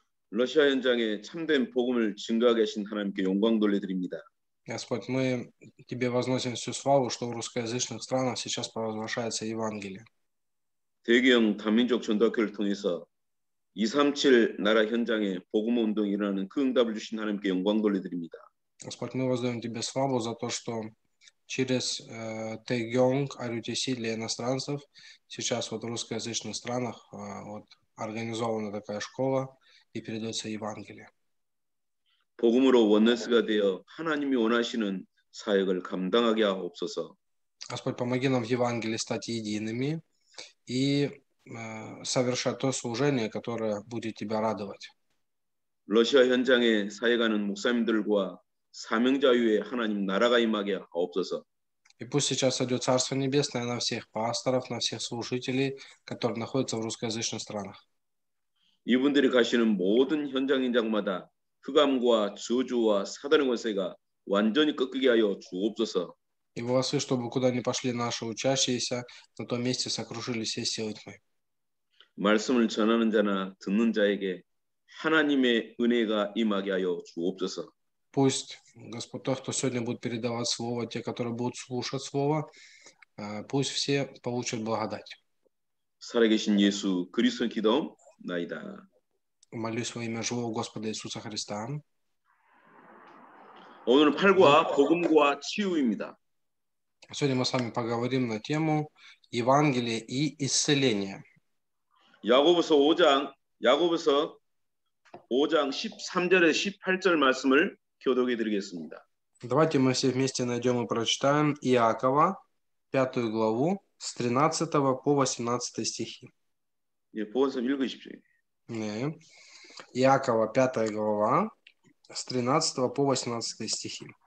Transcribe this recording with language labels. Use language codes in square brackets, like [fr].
[ko] 러시아 현장에 참된 복음을 증거하게 하신 하나님께 영광 돌려드립니다. [ru] Господь, мы тебе возносим всю славу, что в русскоязычных странах сейчас провозглашается Евангелие. [ko] 대기형 다민족 전도학교를 통해서 237 나라 현장에 복음 운동이 일어나는 그 응답을 주신 하나님께 영광 돌려드립니다. [ru] Господь, мы воздаем тебе славу за то, что через Taegyeong, RUTC для иностранцев сейчас вот в русскоязычных странах вот организована такая школа и передается Евангелие. [ko] 복음으로 원내스가 되어 하나님이 원하시는 사역을 감당하게 하옵소서. [ru] Господь, помоги нам в Евангелии стать едиными и совершать то служение, которое будет тебя радовать. [ko] 러시아 현장에 사역하는 목사님들과 사명자 위에 하나님 나라가 임하게 하옵소서. [ru] И пусть сейчас сойдет Царство Небесное на всех пасторов, на всех служителей, которые находятся в русскоязычных странах. [ko] 이분들이 가시는 모든 현장마다 흑암과 저주와 사단의 권세가 완전히 꺾이게 하여 주옵소서. [ru] И волосы, чтобы куда ни пошли наши учащиеся, на том месте сокрушили все силы тьмы. [ko] 말씀을 전하는 자나 듣는 자에게 하나님의 은혜가 임하게 하여 주옵소서. [ru] Пусть, Господь, тот, кто сегодня будет передавать Слово, те, которые будут слушать Слово, пусть все получат благодать. [ko] 살아계신 예수 그리스도의 기도나이다. [ru] Молюсь во имя живого Господа Иисуса Христа. [ko] 오늘은 팔과 복음과 치유입니다. [ru] Сегодня мы с вами поговорим на тему Евангелия и исцеления. [ko] 야고보서 5장 13절에 18절 말씀을 교독해 드리겠습니다. [ru] Давайте мы все вместе найдем и прочитаем Иакова, 5 главу, с 13 по 18 стихи. [ko] 예, 보건서 읽으십시오. 네. [ru] Иакова, 5 глава, с 13 по 18 стихи.